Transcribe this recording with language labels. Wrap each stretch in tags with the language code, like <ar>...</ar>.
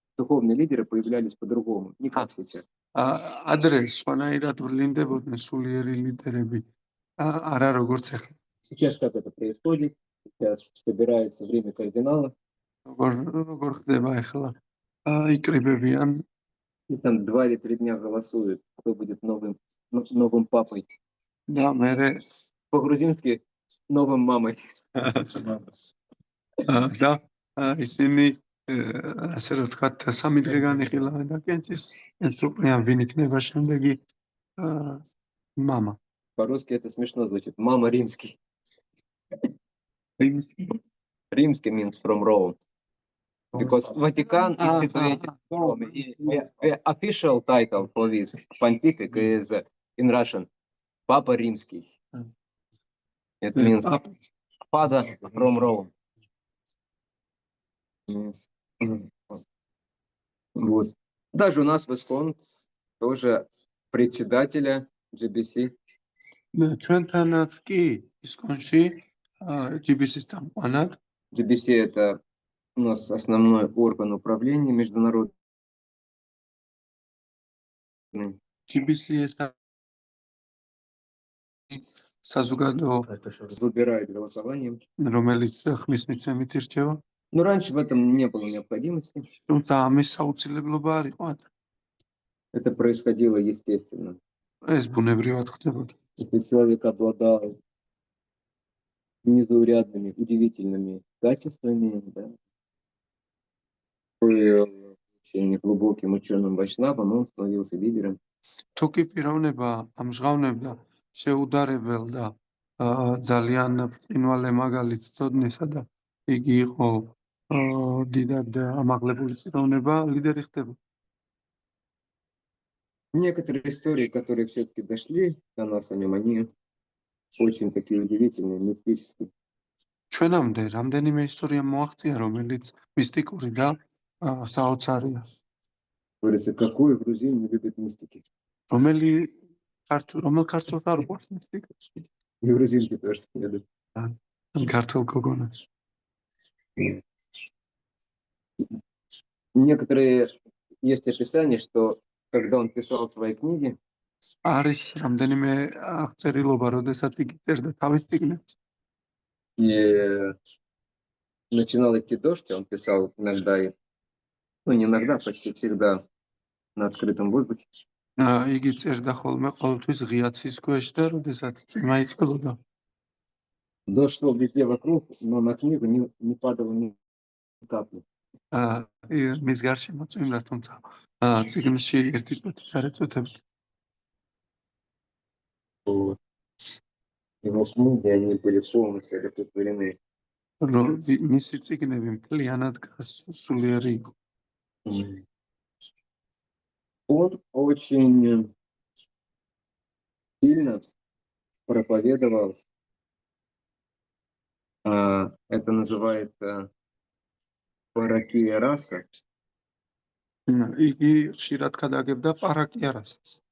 <ru>духовные лидеры появлялись по-другому, не как сейчас.</ru> <ka>ადრე სხვანაირად ვლინდებოდნენ სულიერი ლიდერები, არა როგორც ახლა.</ka> <ru>Сейчас как это происходит? Сейчас собирается время кардинала,</ru> <ka>როგორ ხდება ახლა? იკრიბებიან</ka> <ru>и там 2 или 3 дня голосуют, кто будет новым папой.</ru> <ka>და მერე</ka> <ru>По-грузински новым мамой.</ru> <ka>და ისინი ასე რომ ვთქვათ, 3 დღე განიხილავენ და კენჭის ეცოყიან, ვინ იქნება შემდეგი მამა.</ka> <ru>По-русски это смешно звучит. Мама римский.</ru> <en>Римский means from Rome. Because Vatican is situated in Rome. The official title for this pontific is in Russian Papa Римский. It means father from Rome.</en> <ru>Вот. Даже у нас в ИСКОН тоже председателя GBC.</ru> <ka>ჩვენთანაც კი ისკონში GBC-ის წამყვანად</ka> <ru>GBC это у нас основной орган управления международным.</ru> <ka>GBC-ის საზოგადო</ka> <ru>Выбирает голосованием.</ru> <ka>რომელიც ხმის მიცემით ირჩევა.</ka> <ru>Но раньше в этом не было необходимости.</ru> <ka>თუმცა ამის საუცილებლობა არ იყო.</ka> <ru>Это происходило естественно.</ru> <ka>ეს ბუნებრივად ხდებოდა.</ka> <ru>Если человек обладал незаурядными, удивительными качествами, да, был очень глубоким ученым вайшнавом, он становился лидером.</ru> <ka>თუ კი პიროვნება ამჟღავნებდა შეუდარებელ და ძალიან ბრწყინვალე მაგალითს წოდნისა და იგი იყო დიდად ამაღლებული პიროვნება, ლიდერი ხდება.</ka> <ru>Некоторые истории, которые все-таки дошли до нас о нем, они очень такие удивительные, мистические.</ru> <ka>ჩვენამდე რამდენიმე ისტორია მოაღწია, რომელიც მისტიკური და საოცარია.</ka> <ru>Говорится, какой грузин не любит мистики?</ru> <ka>რომელ ქართულს არ უყვარს მისტიკა?</ka> <ru>И грузинки тоже не любят.</ru> <ka>ქართულ გოგონას.</ka> <ru>Некоторые есть описания, что когда он писал свои книги,</ru> <ka>არის რამდენიმე აღწერილობა, როდესაც იგი წერდა თავის წიგნებს.</ka> <ru>и начинал идти дождь, он писал иногда, ну не иногда, почти всегда на открытом воздухе.</ru> <ka>იგი წერდა ხოლმე ყოველთვის ღია ცის ქვეშ და როდესაც წვიმა იწყებოდა.</ka> <ru>Дождь шел везде вокруг, но на книгу не падало ни капли.</ru> <ka>მის გარშემო წვიმდა, თუმცა წიგნში ერთი წუთიც არ ეწოდებოდა.</ka> <ru>Его книги, они были полностью одухотворены.</ru> <ka>მისი წიგნები მთლიანად სულიერი იყო.</ka> <ru>Он очень сильно проповедовал, это называется паракия раса.</ru> <ka>იგი ხშირად გადაგებდა პარაკიარას.</ka>